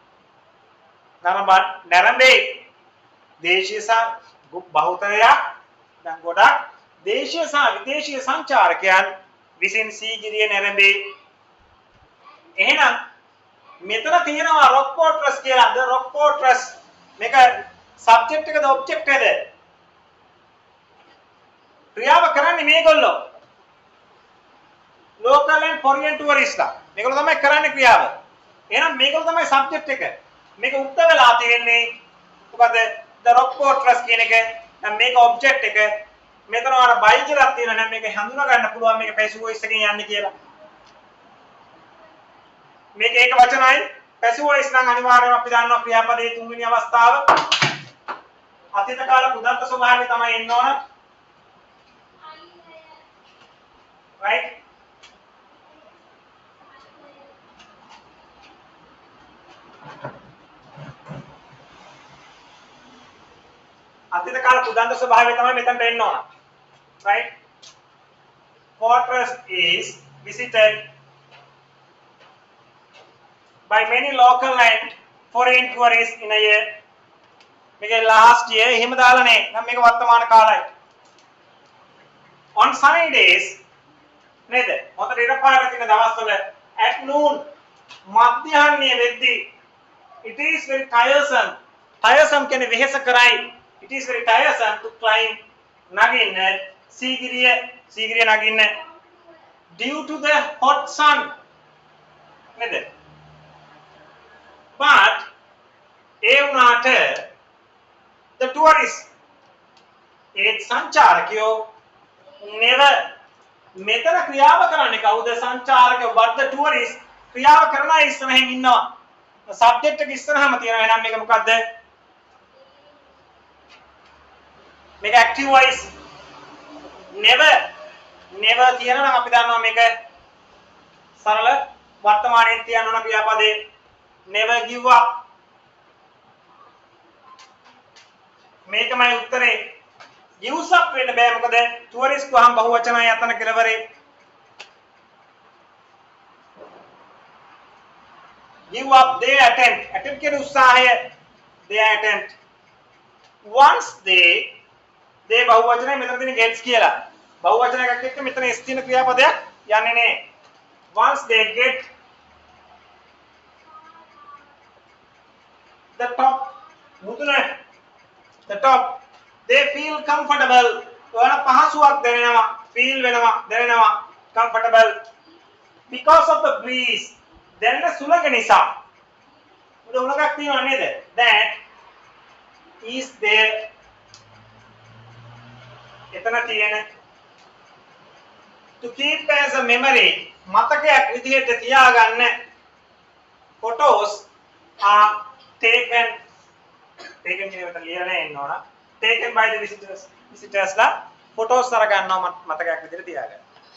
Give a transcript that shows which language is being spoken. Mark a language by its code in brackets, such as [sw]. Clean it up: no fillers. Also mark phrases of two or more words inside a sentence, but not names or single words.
[si] නැරඹේ දේශීය සහ බහුතරයක් දැන් ගොඩක් දේශීය සහ විදේශීය සංචාරකයන් විසින් සීගිරිය නැරඹේ එහෙනම් මෙතන තියෙනවා [en] rock fortress [si] කියලා [en] the rock fortress [si] මේක subject එකද object එකද ක්‍රියාව කරන්නේ මේගොල්ලෝ [en] local and foreign tourists [si] ලා මේගොල්ලෝ තමයි කරන්නේ ක්‍රියාව එහෙනම් මේගොල්ලෝ තමයි subject එක මේක උත්තර වෙලා තියෙන්නේ මොකද [en] the rock fortress [si] කියන එක දැන් මේක object එක මෙතන වර by කියලා තියෙනවා නම් මේක හඳුනා ගන්න පුළුවන් මේක [en] passive voice [si] එකෙන් යන්නේ කියලා මේක ඒක වචනයි [en] passive voice [si] නම් අනිවාර්යයෙන්ම අපි දන්නවා ක්‍රියාපදයේ තුන්වෙනි අවස්ථාව අතීත කාල පුදත්ත ස්වභාවය තමයි එන්න ඕන right අතීත කාල පුදත්ත ස්වභාවය තමයි මෙතනට එන්න ඕන [en] right fortress is visited by many local and foreign tourists in a year [si] මේක [en] last year [si] එහෙම දාලා නේ නම් මේක වර්තමාන කාලයි [en] on sunny days [si] නේද මොකද ඉර පාරක තියෙන දවස්වල [en] at noon [si] මධ්‍යහ්නයේ වෙද්දී [en] it is very tiresome [si] කියන්නේ වෙහෙස කරයි [en] it is very tiresome to climb [si] නගින්න සීගිරිය නගින්න [en] due to the hot sun නේද [si] but ඒ වුණාට [en] the tourists [si] ඒ සංචාරකයෝ never මෙතන ක්‍රියාව කරන්නේ කවුද සංචාරකයෝ [en] but the tourists [si] ක්‍රියාව කරන අය ඉස්සරහින් ඉන්නවා subject එක ඉස්සරහම තියෙනවා එහෙනම් මේක මොකද්ද මේක [en] active voice [si] never තියෙනවා නම් අපි දන්නවා මේක සරල වර්තමානයේ තියන්න ඕන ක්‍රියාපදේ [en] never give up [si] මේකමයි උත්තරේ [en] gives up [si] වෙන්න බෑ මොකද tourist වහම බහුවචනයි අතන කෙලවරේ [en] give up they attempt [si] කියන උත්සාහය [en] they attempt once they [si] බහුවචනයි මෙතන තියෙන gets කියලා බහුවචන එකක් එක්ක මෙතන s තියෙන ක්‍රියාපදයක් යන්නේ නේ [en] once they get the top the top they feel comfortable [si] ඔයාලා පහසුවක් දැනෙනවා [en] feel [si] වෙනවා දැනෙනවා [en] comfortable because of the breeze [si] දැනෙන සුළඟ නිසා උලකක් තියෙනවා නේද? [en] that is there [si] එතන තියෙන [en] to keep as a memory [si] මතකයක් විදිහට තියාගන්න [en] photos are taken [si] කියන එකට ලියලා එන්න ඕන [en] taken by the visitors ලා photos [si] අර ගන්නවා මතකයක් විදිහට තියාගන්න